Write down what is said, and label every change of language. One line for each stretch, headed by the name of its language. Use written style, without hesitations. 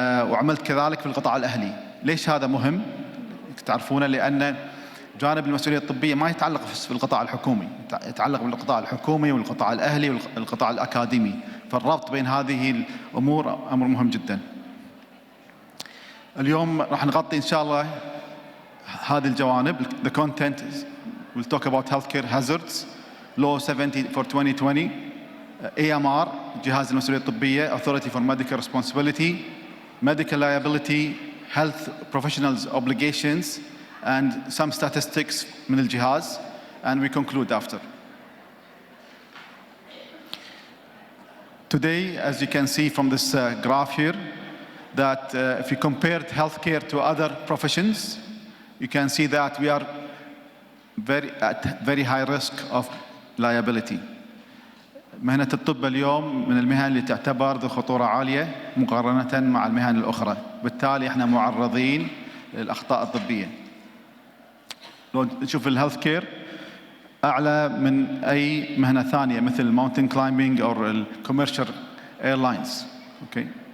Arabic: وعملت كذلك في القطاع الأهلي. ليش هذا مهم؟ تعرفونه لأن جانب المسؤولية الطبية ما يتعلق في القطاع الحكومي، يتعلق بالقطاع الحكومي والقطاع الأهلي والقطاع الأكاديمي، فالربط بين هذه الأمور أمر مهم جدا. اليوم راح نغطي إن شاء الله هذه الجوانب.
English: The content we'll talk about healthcare hazards, Law 70 for 2020, AMR
Arabic: جهاز المسؤولية الطبية,
English: Authority for Medical Responsibility, Medical Liability, Health Professionals Obligations, and some statistics
Arabic: من الجهاز,
English: and we conclude after. Today, as you can see from this graph here, that if you compared healthcare to other professions, you can see that we are at very high risk of liability.
Arabic: مهنة الطب اليوم من المهن اللي تعتبر ذو خطورة عالية مقارنة مع المهن الأخرى، بالتالي احنا معرضين للأخطاء الطبية. لو نشوف الهيلث كير أعلى من أي مهنة ثانية مثل الماونتن كلايمبينج أو الكوميرشال ايرلاينز. اوكي.